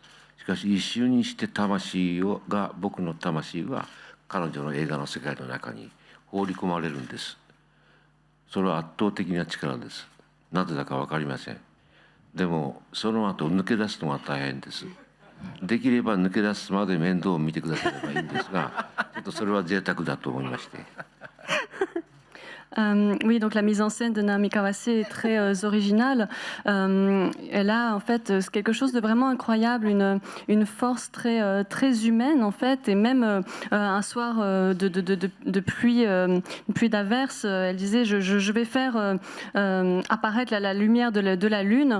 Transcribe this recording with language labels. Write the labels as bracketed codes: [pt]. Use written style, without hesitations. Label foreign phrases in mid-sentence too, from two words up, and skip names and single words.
[ja] しかし一瞬にして僕の魂は彼女の映画の世界の中に放り込まれるんです。それは圧倒的な力です。なぜだか分かりません。でもその後抜け出すのが大変です。できれば抜け出すまで面倒を見てくださればいいんですが、ちょっとそれは贅沢だと思いまして。 [fr] Oui, donc la mise en scène de Naomi Kawase est très originale. Elle a en fait quelque chose de vraiment incroyable, une force très humaine en fait. Et même un soir de pluie, une pluie d'averse, elle disait je vais faire apparaître la lumière de la lune.